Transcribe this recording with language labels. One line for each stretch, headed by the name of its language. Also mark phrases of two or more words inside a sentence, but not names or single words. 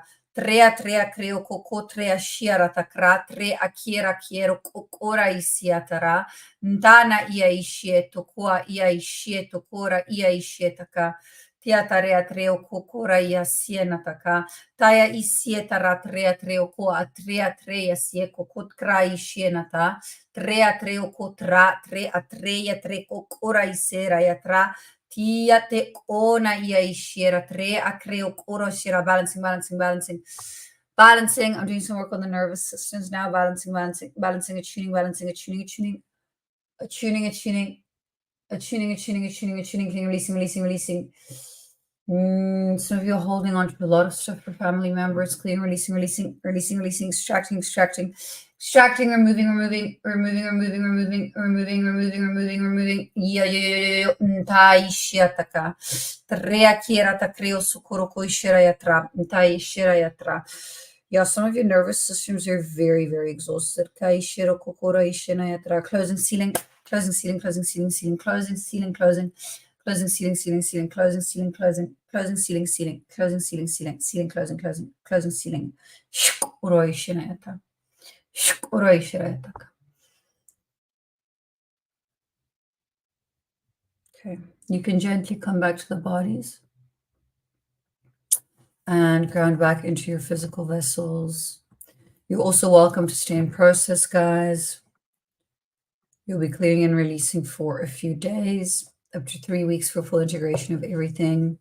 English: Trea creo koko trea shira takra, tre akiera kiero kokora isiatara. Ndana ia ishie tokua ia ishie tokora ia ishie taka. Tiatarea treo kokora ia siena taka. Taya isie tara trea treo ko a trea trea sie kokot krai shienata. Trea treo ko tra tre a trea tre kokora isera ya tra. Tia te ona ia ishiera tre a creo koro shira balancing. I'm doing some work on the nervous systems now. Balancing, attuning, releasing. Some of you are holding on to a lot of stuff for family members, clearing, releasing, extracting, removing. Ntai shiataka. Trea kiera ta creo sukuro ko ishira yatra. Ntai shira yatra. Yeah, some of your nervous systems are very, very exhausted. Kai shiro kokora ishina yatra. Closing, sealing, closing, sealing, closing, sealing. Uroi shirayata. Uroi shirayataka. Okay, you can gently come back to the bodies and ground back into your physical vessels. You're also welcome to stay in process, guys. You'll be clearing and releasing for a few days, up to 3 weeks for full integration of everything.